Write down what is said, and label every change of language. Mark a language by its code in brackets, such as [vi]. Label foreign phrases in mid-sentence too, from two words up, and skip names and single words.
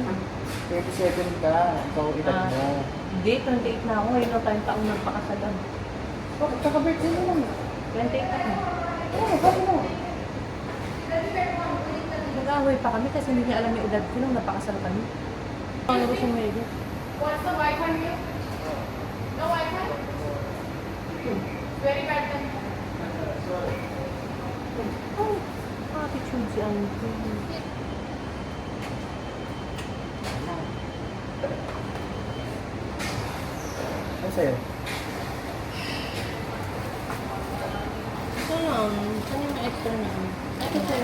[tl] 27 ka, ikaw edad mo. Hindi, 28 na ako. Ngayon na tayong taong nagpakasalan. Bakit kaka-birthday mo lang? 28 ako. Oo, bakit mo? Nag-away pa kami kasi hindi niya alam yung edad ko nung napakasal kami. Ano gusto mo yung edad? [en] What's the Wi-Fi here? No Wi-Fi? Very bad then. [tl] Oh, attitude si Auntie. Ano sa'yo? So, saan yung extra na? Ito po.